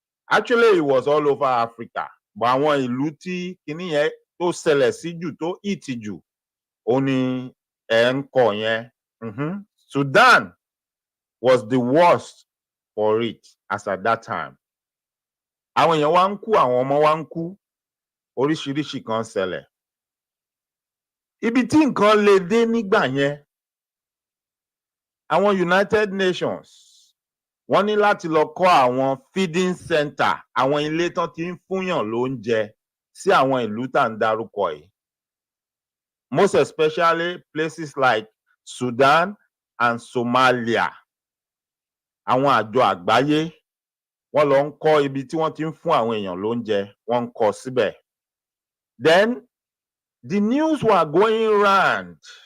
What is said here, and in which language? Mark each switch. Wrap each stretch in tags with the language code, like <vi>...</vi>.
<en>Actually, it was all over Africa.</en> <yo>But àwọn ìlú tí kinní yẹn tó ṣẹlẹ̀ sí jù tó ìtì jù ó ní ẹ̀ ń kọ yẹn.</yo> <en>Sudan was the worst for it as at that time.</en> <yo>Àwọn èèyàn wá ń kú, àwọn ọmọ wá ń kú, oríṣiríṣi kan ṣẹlẹ̀. Ibi tí nǹkan lè dé nígbà yẹn, àwọn United Nations wọ́n ní láti lọ kọ́ àwọn feeding center, àwọn ilé tán ti ń fúnyàn lóúnjẹ sí àwọn ìlú tá ń dárúkọ yìí.</yo> <en>Most especially places like Sudan and Somalia.</en> <yo>Àwọn àjọ àgbáyé wọ́n lọ ń kọ́ ibi tí wọ́n ti ń fún àwọn èèyàn lóúnjẹ, wọ́n ń kọ́ síbẹ̀.</yo> <en>Then the news were going round.</en>